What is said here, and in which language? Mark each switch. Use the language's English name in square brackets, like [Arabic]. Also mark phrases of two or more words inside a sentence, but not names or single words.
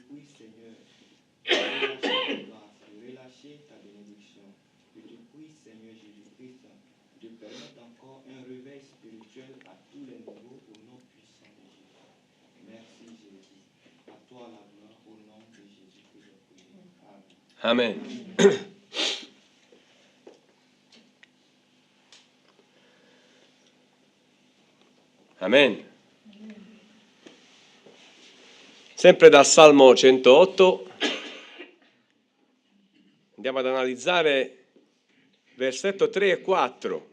[French] Je te prie, Seigneur, de relâcher ta grâce, de relâcher partager ta bénédiction. Je te prie, Seigneur Jésus-Christ, de permettre encore un réveil spirituel à tous les niveaux au nom puissant de Jésus. Merci Jésus. À toi la gloire au nom de Jésus que je prie. Amen. Amen. Amen. [Italian] Sempre dal Salmo 108 andiamo ad analizzare versetto 3 e 4.